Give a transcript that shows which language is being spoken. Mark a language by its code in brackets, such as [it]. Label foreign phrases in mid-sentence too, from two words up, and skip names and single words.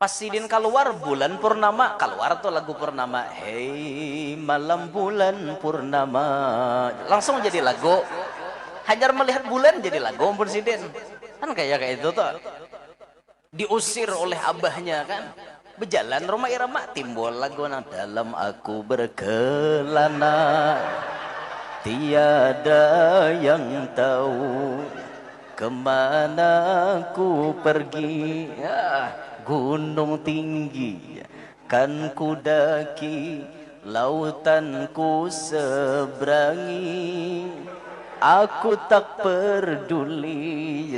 [bjn] Pas sidin keluar bulan purnama, keluar tuh lagu purnama. [id] Hei malam bulan purnama, langsung jadi lagu. [bjn] Hajar melihat bulan jadi lagu ampun sidin. Kan kayak itu tuh. Diusir oleh abahnya kan. [id] Berjalan rumah irama timbul lagu dalam aku berkelana. Tiada yang tahu kemana ku pergi. Ya. Gunung tinggi kan ku daki, lautan ku seberangi, aku tak peduli.